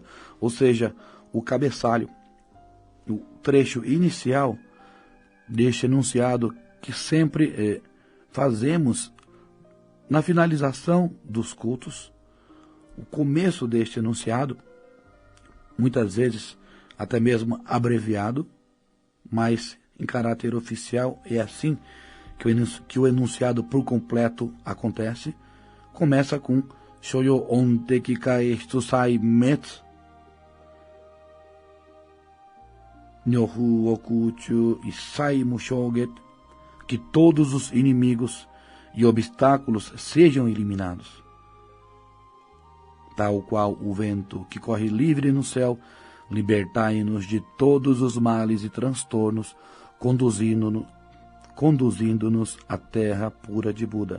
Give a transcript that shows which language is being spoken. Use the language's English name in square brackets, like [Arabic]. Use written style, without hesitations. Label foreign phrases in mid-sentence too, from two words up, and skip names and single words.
[Portuguese] Ou seja, o cabeçalho, o trecho inicial deste enunciado que sempre fazemos na finalização dos cultos. O começo deste enunciado, muitas vezes até mesmo abreviado, mas em caráter oficial é assim que o enunciado por completo acontece. Começa com [Japanese] 諸余怨敵皆悉摧滅 如風於空中 一切無障礙, [Portuguese] que todos os inimigos e obstáculos sejam eliminados. Tal qual o vento que corre livre no céu, libertai-nos de todos os males e transtornos, conduzindo-nos à terra pura de Buda.